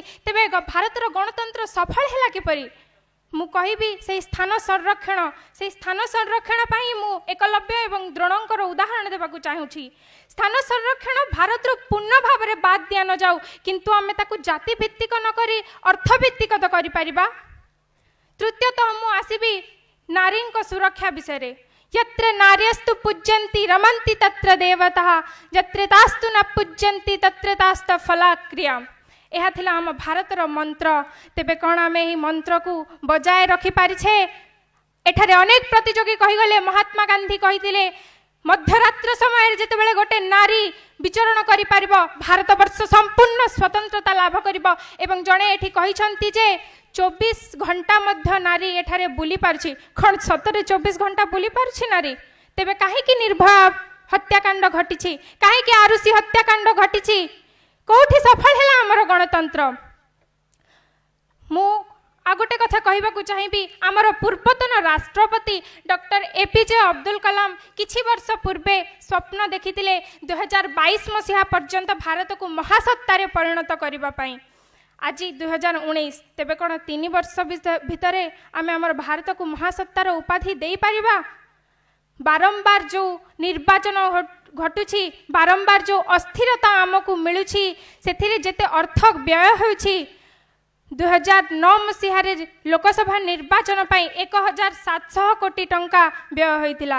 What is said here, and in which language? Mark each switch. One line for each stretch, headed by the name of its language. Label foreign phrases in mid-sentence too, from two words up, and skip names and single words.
Odia: ତେବେ ଭାରତ ର ଗଣତନ୍ତ୍ର ସଫଳ ହେଲା କିପରି? ମୁଁ କହିବି ସେ ସ୍ଥାନ ସଂରକ୍ଷଣ ପାଇଁ ମୁଁ ଏକଲବ୍ୟ ଏବଂ ଦ୍ରୋଣଙ୍କର ଉଦାହରଣ ଦେବାକୁ ଚାହୁଁଛି। ସ୍ଥାନ ସଂରକ୍ଷଣ ଭାରତ ର ପୂର୍ଣ୍ଣ ଭାବ ରେ ବାଦ ଦିଆ ନ ଯାଉ, କିନ୍ତୁ ଆମେ ତାକୁ ଜାତି ଭିତ୍ତିକ ନ କରି ଅର୍ଥ ଭିତ୍ତିକ ତ କରି ପାରିବା। ତୃତୀୟତଃ ମୁଁ ଆସିବି ନାରୀ କୁ ସୁରକ୍ଷା ବିଷୟ ରେ।
Sanskrit: यत्र नार्यस्तु पूज्यन्ति रमन्ति तत्र देवताः यत्र तास्तु न पूज्यन्ति तत्र तास्त फलाक्रिया।
Odia: ଏହା ଥିଲା ଆମ ଭାରତର ମନ୍ତ୍ର। ତେବେ କଣ ଆମେ ହି ମନ୍ତ୍ର କୁ ବଜାୟ ରଖି ପାରିଛେ? ଏଠାରେ ଅନେକ ପ୍ରତିଯୋଗୀ କହିଗଲେ ମହାତ୍ମା ଗାନ୍ଧୀ କହିଥିଲେ ମଧ୍ୟରାତ୍ର ସମୟ ଯେତେବେଳେ ଗୋଟେ ନାରୀ ବିଚରଣ କରି ପାରିବ ଭାରତ ବର୍ଷ ସମ୍ପୂର୍ଣ୍ଣ ସ୍ୱତନ୍ତ୍ରତା ଲାଭ କରିବ। ଏବଂ ଜଣେ ଏଠି କହିଛନ୍ତି ଯେ 24 ଘଣ୍ଟା ମଧ୍ୟ ନାରୀ ଏଠାରେ ବୁଲି ପାରୁଛି। କୋଉ ସତରେ 24 ଘଣ୍ଟା ବୁଲି ପାରୁଛି ନାରୀ? ତେବେ କାହିଁକି ନିର୍ଭୟା ହତ୍ୟାକାଣ୍ଡ ଘଟିଛି, କାହିଁକି ଆରୁଷି ହତ୍ୟାକାଣ୍ଡ ଘଟିଛି? କେଉଁଠି ସଫଳ ହେଲା ଆମର ଗଣତନ୍ତ୍ର? ମୁଁ ଆଉ ଗୋଟେ କଥା କହିବାକୁ ଚାହିଁବି, ଆମର ପୂର୍ବତନ ରାଷ୍ଟ୍ରପତି ଡକ୍ଟର ଏପିଜେ ଅବଦୁଲ କଲାମ କିଛି ବର୍ଷ ପୂର୍ବେ ସ୍ୱପ୍ନ ଦେଖିଥିଲେ 2022 ମସିହା ପର୍ଯ୍ୟନ୍ତ ଭାରତ କୁ ମହାସତ୍ତାରେ ପରିଣତ କରିବା ପାଇଁ। ଆଜି 2019, ତେବେ କେଉଁ 3 ବର୍ଷ ଭିତରେ ଆମେ ଆମର ଭାରତ କୁ ମହାସତ୍ତାର ଉପାଧି ଦେଇ ପାରିବା? ବାରମ୍ବାର ଯେଉଁ ନିର୍ବାଚନ ଘଟୁଛି, ବାରମ୍ବାର ଯେଉଁ ଅସ୍ଥିରତା ଆମକୁ ମିଳୁଛି, ସେଥିରେ ଯେତେ ଅର୍ଥ ବ୍ୟୟ ହେଉଛି 2009 ମସିହା ଲୋକସଭା ନିର୍ବାଚନ ପାଇଁ 1700 କୋଟି ଟଙ୍କା ବ୍ୟୟ ହୋଇଥିଲା।